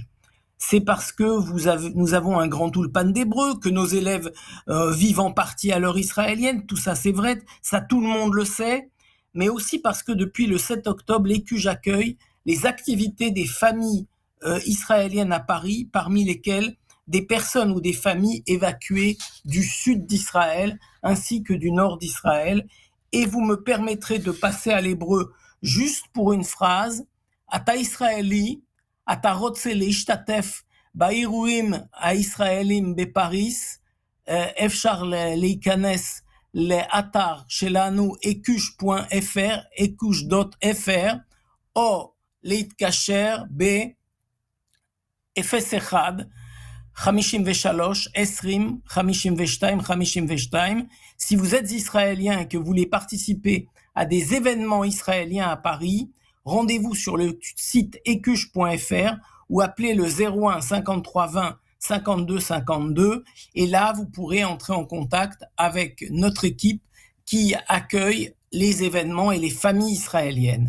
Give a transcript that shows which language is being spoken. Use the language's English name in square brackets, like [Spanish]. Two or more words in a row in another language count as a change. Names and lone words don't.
[French] C'est parce que nous avons un grand Ulpan d'hébreu, que nos élèves vivent en partie à l'heure israélienne, tout ça c'est vrai, ça tout le monde le sait, mais aussi parce que depuis le 7 octobre, l'Écuge accueille les activités des familles israéliennes à Paris, parmi lesquelles des personnes ou des familles évacuées du sud d'Israël ainsi que du nord d'Israël. Et vous me permettrez de passer à l'hébreu juste pour une phrase. [Hebrew] אתה ישראלי, אתה רוצה להשתתף באירועים הישראלים בפריס, אפשר להיכנס לאתר שלנו ekush.fr, ekush.fr, או להתקשר ב-01 53 20 52 52. [French] Si vous êtes israélien et que vous voulez participer à des événements israéliens à Paris, rendez-vous sur le site ekush.fr ou appelez le 01 53 20 52 52 et là vous pourrez entrer en contact avec notre équipe qui accueille les événements et les familles israéliennes.